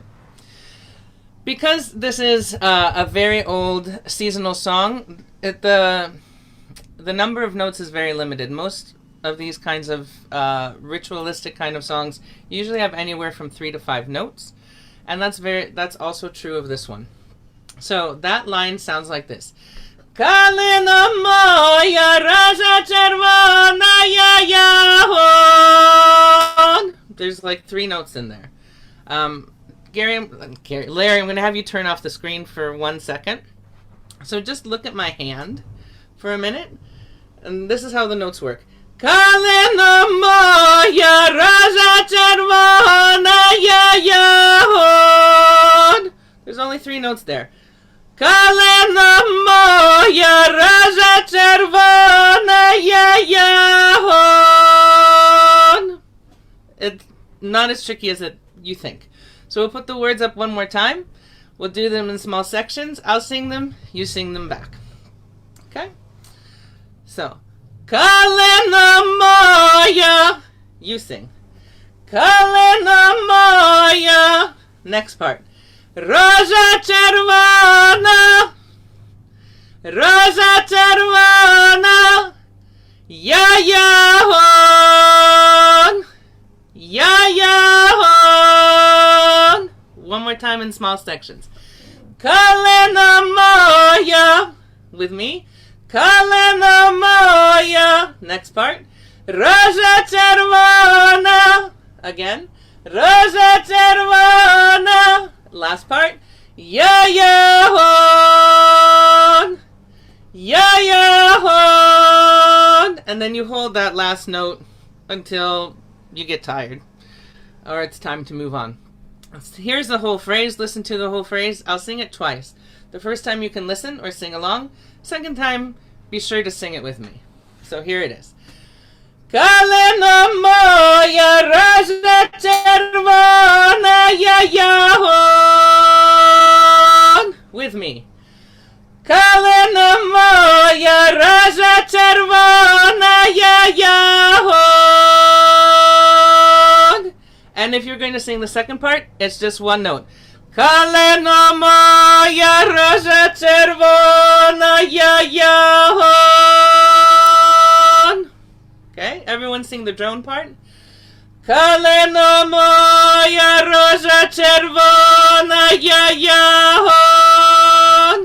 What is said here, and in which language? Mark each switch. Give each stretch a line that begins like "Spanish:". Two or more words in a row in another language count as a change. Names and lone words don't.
English: Because this is a very old seasonal song, the number of notes is very limited. Most of these kinds of ritualistic kind of songs usually have anywhere from 3 to 5 notes, and that's also true of this one. So that line sounds like this.
Ukrainian: Калино моя рожа червоная ягод.
English: There's like 3 notes in there. Larry, I'm going to have you turn off the screen for 1 second. So just look at my hand for a minute. And this is how the notes work.
Ukrainian: Калино моя рожа червоная ягод.
English: There's only 3 notes there.
Ukrainian: Калино моя рожа червоная ягод.
English: It's not as tricky as you think. So we'll put the words up one more time. We'll do them in small sections. I'll sing them. You sing them back. Okay? So,
Ukrainian: Калино моя.
English: You sing.
Ukrainian: Калино моя.
English: Next part.
Ukrainian: Рожа червона. Рожа червона. Yahod. Yahod.
English: One more time in small sections.
Ukrainian: Калино моя.
English: With me.
Ukrainian: Калино моя.
English: Next part.
Ukrainian: Рожа червона. Again. Рожа червона.
English: Last part.
Ukrainian: Ягод. Ягод.
English: And then you hold that last note until you get tired, or it's time to move on. Here's the whole phrase. Listen to the whole phrase. I'll sing it twice. The first time you can listen or sing along. Second time, be sure to sing it with me. So here it is.
Ukrainian: Калино моя рожа червоная ягод.
English: With me.
Ukrainian: Калино моя рожа червоная ягод.
English: And if you're going to sing the second part, it's just one note.
Ukrainian: Калино моя рожа червоная ягод.
English: Okay, everyone sing the drone part.
Ukrainian: Калино моя рожа червоная ягод.